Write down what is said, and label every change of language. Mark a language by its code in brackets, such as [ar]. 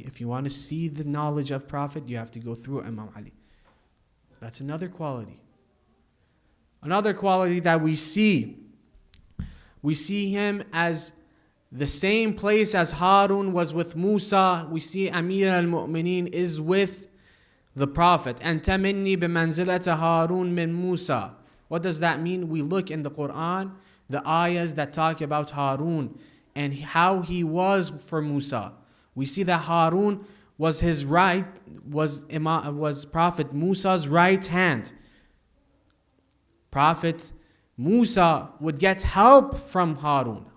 [en] If you want to see the knowledge of Prophet, you have to go through Imam Ali. That's another quality. Another quality that we see him as the same place as Harun was with Musa. We see Amir al-Mu'minin is with the Prophet. [ar] أَنْتَ مِنِّي بِمَنْزِلَةَ هَارُونَ مِنْ Musa. [en] What does that mean? We look in the Quran, the ayahs that talk about Harun and how he was for Musa. We see that Harun was was Prophet Musa's right hand. Prophet Musa would get help from Harun.